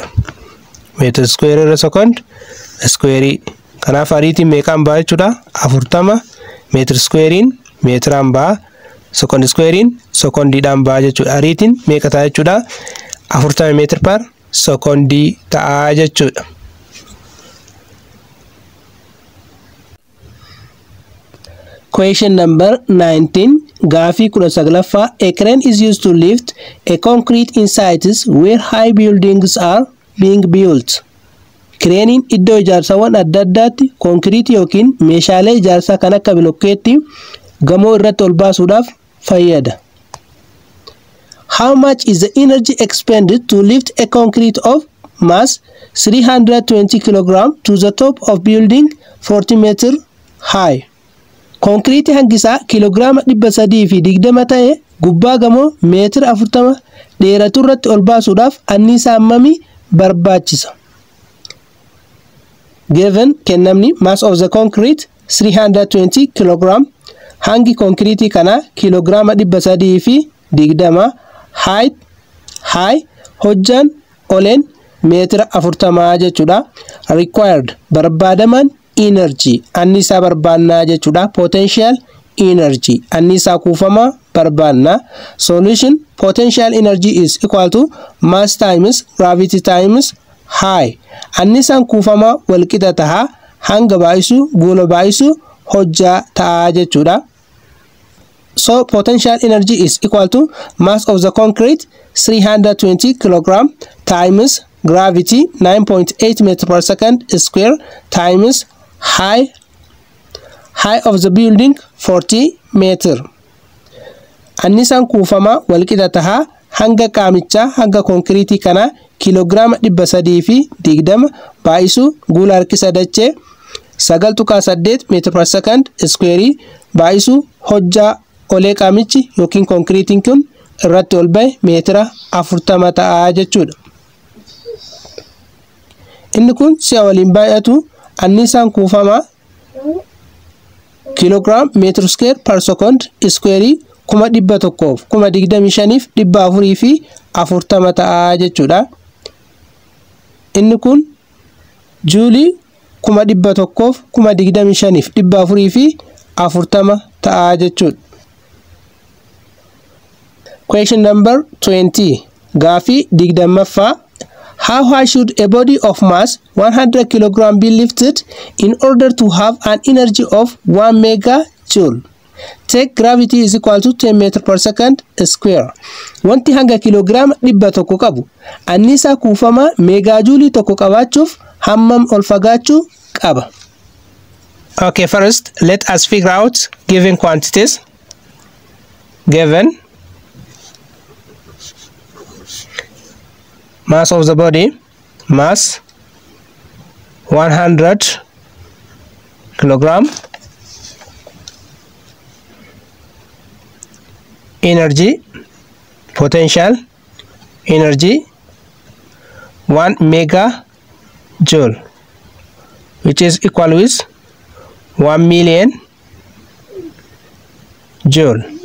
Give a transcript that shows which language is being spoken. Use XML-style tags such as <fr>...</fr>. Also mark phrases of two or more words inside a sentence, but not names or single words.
<om>Meetira square irra</om> <en>second square.</en> <om>Kanaaf ariitiin meeqaan ba'a jechuudha? 40 meetira squarein meetiraan ba'a. Second squarein secondiidhaan ba'a jechuudha. Ariitiin meeqa ta'a jechuudha? 40 meetira per secondii ta'a jechuudha.</om> <en>Question number 19.</en> <om>Gaafii 19ffaa.</om> <en>A crane is used to lift a concrete in sites where high buildings are being built.</en> <om>Cranein iddoo ijaarsawwan adda addaatti konkiriitii yookiin meeshaalee ijaarsaa kan akka bilokkeetti gamoo irratti ol baasuudhaaf fayyada.</om> <en>How much is the energy expended to lift a concrete of mass 320 kg to the top of building 40 meter high?</en> <om>Konkiriitii hangisaa kiloogiraama 320 ta'e gubbaa gamoo meetira 40 dheeratu irratti ol baasuudhaaf anniisaa hammamii barbaachisa?</om> <en>Given kennamni mass of the concrete 320 kg,</en> <om>hangi konkiriitii kana kiloogiraama 320, height hojjaan oleen meetira 40 jechuudha. Required barbaadaman energy anniisaa barbaannaa jechuudha.</om> <en>Potential energy</en> <om>anniisaa kuufamaa barbaannaa.</om> <en>Solution potential energy is equal to mass times gravity times high.</en> <om>Anniisaan kuufamaa wal qixa ta'a hanga baay'isu guula baay'isu hojjaa ta'a jechuudha.</om> <en>So potential energy is equal to mass of the concrete 320 kg times gravity 9.8 meter per second square times height of the building 40 meter.</en> <om>Anniisaan kuufamaa wal qixa ta'a hanga qaamichaa hanga konkiriitii kana kiloogiraama 320 baay'isu guula harkisa dachee 9.8</om> <en>meter per second square</en> <om>baay'isu hojjaa olee qaamichi yookiin konkiriitiin kun irratti ol ba'e meetira 40 ta'a jechuudha. Inni kun si'a waliin baay'atu anniisaan kuufamaa kiloogiraam meetira</om> <en>square per second square</en> <om>125,440 ta'a jechuudha. Inni kun juulii 125,440 ta'a jechuudha.</om> <en>Question number 20.</en> <om>Gaafii 20ffaa.</om> <en>How high should a body of mass 100 kg be lifted in order to have an energy of 1 megajoule? Take gravity is equal to 10 meter per second square.</en> <om>Wanti hanga kiloogiraama 100 qabu anniisaa kuufamaa meegaajuulii tokko qabaachuuf hammam ol fagaachuu qaba?</om> <en>Okay, first let us figure out given quantities. Given mass of the body, mass 100 kilogram, energy potential energy 1 megajoule, which is equal with 1 million joule.</en>